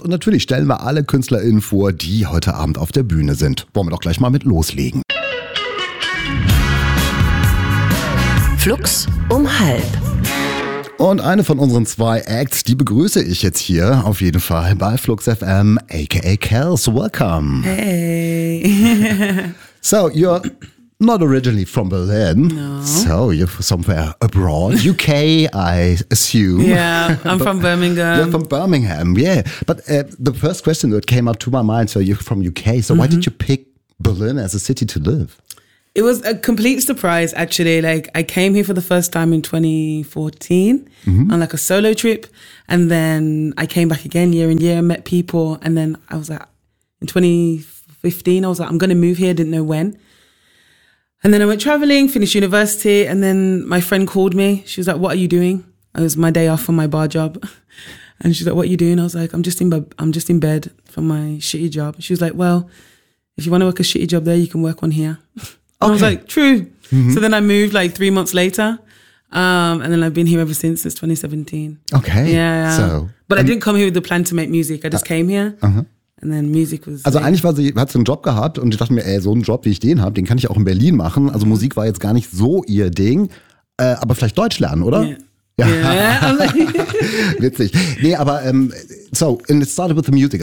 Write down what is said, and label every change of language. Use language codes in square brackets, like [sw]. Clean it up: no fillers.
[de] Und natürlich stellen wir alle KünstlerInnen vor, die heute Abend auf der Bühne sind. Wollen wir doch gleich mal mit loslegen. Flux um halb. Und eine von unseren zwei Acts, die begrüße ich jetzt hier auf jeden Fall bei Flux FM, aka Kels. [en] Welcome. Hey. So, you're not originally from Berlin. No. So, you're somewhere abroad. UK, I assume. Yeah, I'm from Birmingham. You're from Birmingham, yeah. But the first question that came up to my mind, so you're from UK, so mm-hmm. Why did you pick Berlin as a city to live? It was a complete surprise, actually. Like, I came here for the first time in 2014 mm-hmm. on like a solo trip. And then I came back again year and year and met people. And then I was like, in 2015, I was like, I'm going to move here. I didn't know when. And then I went traveling, finished university. And then my friend called me. She was like, what are you doing? It was my day off from my bar job. And she's like, what are you doing? I was like, I'm just in bed from my shitty job. She was like, well, if you want to work a shitty job there, you can work one here. Okay. I was like, true. Mm-hmm. So then I moved like 3 months later. And then I've been here ever since 2017. Okay. Yeah. So, but I didn't come here with the plan to make music. I just came here. Uh-huh. And then music was... [de] Also eigentlich war sie, hat sie einen Job gehabt und ich dachte mir, ey, so einen Job, wie ich den habe, den kann ich auch in Berlin machen. Also Musik war jetzt gar nicht so ihr Ding. Aber vielleicht Deutsch lernen, oder? [en] Yeah. [de] Witzig. Nee, aber so, [en] and it started with the music.